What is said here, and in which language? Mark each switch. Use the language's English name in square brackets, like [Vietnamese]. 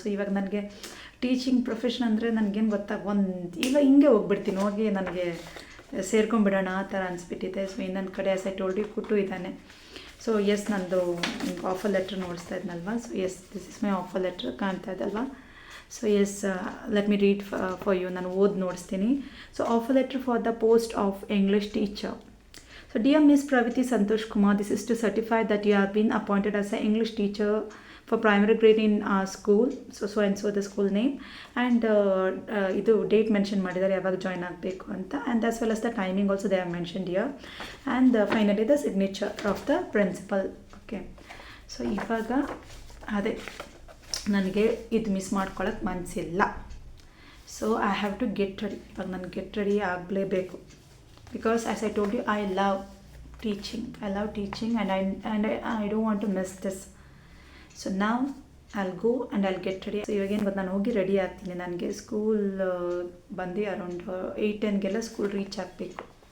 [Kannada] ಇವಾಗ ನನಗೆ teaching profession ಅಂದರೆ ನನಗೇನು ಗೊತ್ತಾ, ಈಗ ಹಿಂಗೆ ಹೋಗ್ಬಿಡ್ತೀನಿ, ಹೋಗಿ ನನಗೆ ಸೇರ್ಕೊಂಡ್ಬಿಡೋಣ ಆ ಥರ ಅನಿಸ್ಬಿಟ್ಟಿದೆ. ಇನ್ನೊಂದು ಕಡೆ [English] as I told you [Kannada] ಕುಟ್ಟು ಇದ್ದಾನೆ. ಎಸ್, ನಂದು offer letter ನೋಡಿಸ್ತಾ ಇದ್ನಲ್ವ. [English] yes, this is my offer letter, [Kannada] ಕಾಣ್ತಾ ಇದ್ದಲ್ವಾ? [English] Yes, let me read for you. [Kannada] ನಾನು ಓದಿ ನೋಡಿಸ್ತೀನಿ. [English] Offer letter for the post of English teacher. Dear Miss Praviti Santosh Kumar, this is to certify that you have been appointed as an English teacher for primary grade in our school. So and so the school name, and [Kannada] ಇದು date mention ಮಾಡಿದ್ದಾರೆ, ಯಾವಾಗ join ಆಗಬೇಕು ಅಂತ, [English] And as well as the timing also they have mentioned here, and finally the signature of the principal. [Kannada] Okay, ಇವಾಗ ಅದೇ ನನಗೆ ಇದು miss ಮಾಡ್ಕೊಳ್ಳೋಕ್ಕೆ ಮನಸ್ಸಿಲ್ಲ. [English] I have to get ready. [Kannada] ಇವಾಗ ನಾನು ಗೆಟ್ ರೆಡಿ ಆಗಲೇಬೇಕು. [English] Because as I told you, I love teaching and I don't want to miss this. Now I'll go and I'll get ready. [Kannada] ಇವಾಗೇನು ಗೊತ್ತು, ನಾನು ಹೋಗಿ ರೆಡಿ ಆಗ್ತೀನಿ. ನನಗೆ ಸ್ಕೂಲ್ ಬಂದು ಅರೌಂಡ್ 8-10ಗೆಲ್ಲ ಸ್ಕೂಲ್ ರೀಚ್ ಆಗಬೇಕು.